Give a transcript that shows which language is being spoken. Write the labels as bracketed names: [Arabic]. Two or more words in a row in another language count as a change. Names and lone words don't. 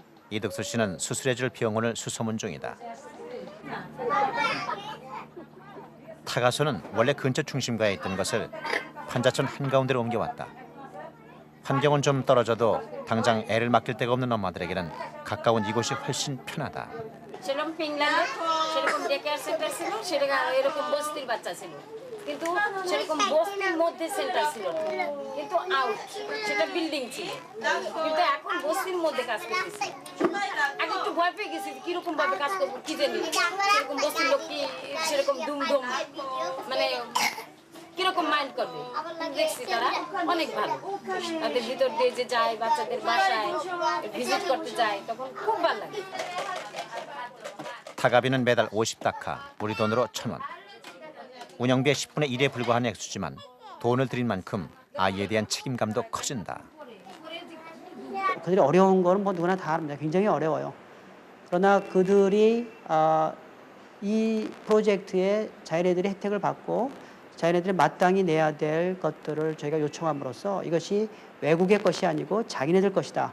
[Korean] 이득수 씨는 수술해줄 병원을 수소문 중이다. 타가소는 원래 근처 중심가에 있던 것을 판자촌 한가운데로 옮겨왔다. 환경은 좀 떨어져도 당장 애를 맡길 데가 없는 엄마들에게는 가까운 이곳이 훨씬 편하다. [Bangla] সেরকম ফিনল্যান্ডে সেরকম [English] day care center [Bangla] ছিল, সেটা এরকম বস্তির বাচ্চা ছিল, কিন্তু সেরকম বস্তির মধ্যে সেন্টার ছিল না, কিন্তু আউট, সেটা বিল্ডিং ছিল, কিন্তু এখন বস্তির মধ্যে কাজ করতেছে। আগে একটু ভয় পেয়ে গেছি কিরকম ভাবে কাজ করবো কি জানি, সেরকম বস্তির লোক কি সেরকম ধুমধুম মানে কিরকম মাইন্ড করবে, দেখছি তারা অনেক ভালো, তাদের ভিতর দিয়ে যে যায় বাচ্চাদের বাসায় ভিজিট করতে যায় তখন খুব ভালো লাগে। [Korean] 타가비는 매달 50다카, 우리 돈으로 1,000원. 운영비의 10분의 1에 불과한 액수지만 돈을 들인 만큼 아이에 대한 책임감도 커진다. 그들이 어려운 거는 뭐 누구나 다 압니다. 굉장히 어려워요. 그러나 그들이 이 프로젝트에 자기네들이 혜택을 받고 자기네들이 마땅히 내야 될 것들을 저희가 요청함으로써 이것이 외국의 것이 아니고 자기네들 것이다.